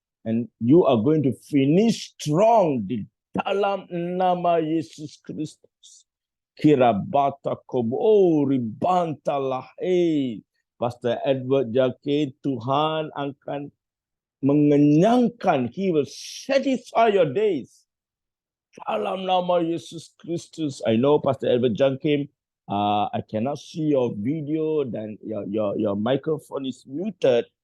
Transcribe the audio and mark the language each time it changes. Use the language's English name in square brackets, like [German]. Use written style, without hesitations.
[English] And you are going to finish strong [Malay] di dalam nama Yesus Kristus. Kirabata kobo ribantalah. Pastor Edward Jankim, Tuhan akan mengenyangkan. [English] He will satisfy your days. [Malay] Dalam nama Yesus Kristus. [English] I know Pastor Edward Jankim, I cannot see your video dan your microphone is muted.